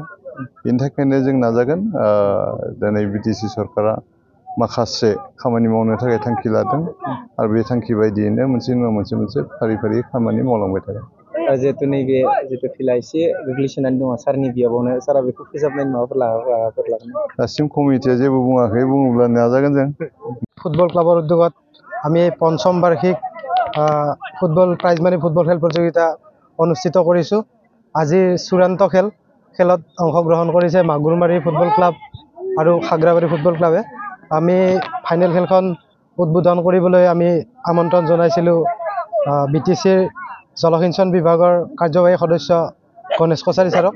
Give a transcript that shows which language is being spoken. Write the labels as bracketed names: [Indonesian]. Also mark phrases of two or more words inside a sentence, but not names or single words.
[Bodo] बेनि थाखायनो जों नाजागोन। दिनै बिटिसि सरकारा माखासे खामानि मावनो थाखाय थांखि लादों आरो बे थांखि बायदियैनो मोनसे उनाव मोनसे फारि खामानि मावलांबाय थागोन। जिहेतु नैबे जिहेतु फिल्डआ एसे गोग्लैसोनानै दङ सारनि बियाबावनो सारा बेखौ फोसाबनायनि माबाफोर राहाफोर लागोन? दासिम कमिटिया जेबो बुङाखै, बुङोब्ला नाजागोन जों। [Assamese] ফুটবল ক্লাবৰ উদ্যোগত আমি পঞ্চম বাৰ্ষিক ফুটবল [English] prize money [Assamese] ফুটবল খেল প্ৰতিযোগিতা অনুষ্ঠিত কৰিছোঁ। আজিৰ চূড়ান্ত খেলত অংশগ্ৰহণ কৰিছে মাগুৰমাৰী ফুটবল ক্লাব আৰু খাগ্ৰাবাৰী ফুটবল ক্লাবে। আমি ফাইনেল খেলখন উদ্বোধন কৰিবলৈ আমি আমন্ত্ৰণ জনাইছিলোঁ বিটিচিৰ জলসিঞ্চন বিভাগৰ কাৰ্যবাহী সদস্য গণেশ কছাৰী ছাৰক।